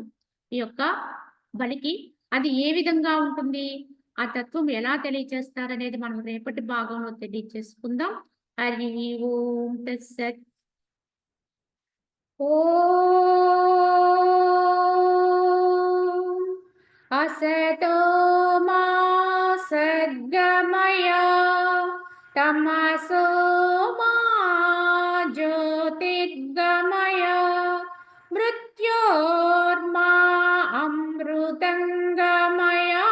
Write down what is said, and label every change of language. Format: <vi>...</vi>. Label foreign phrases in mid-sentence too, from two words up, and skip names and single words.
<te>ఈ యొక్క బలికి అది ఏ విధంగా ఉంటుంది, ఆ తత్వం ఎలా తెలియచేస్తారనేది మనం రేపటి భాగంలో తెలియచేసుకుందాం.</te> <sa>హరి ఓం తత్సత్. ఓం असतो मा सद्गमय तमसो मा ज्योतिर्गमय मृत्योर्मा अमृतंगमय।</sa>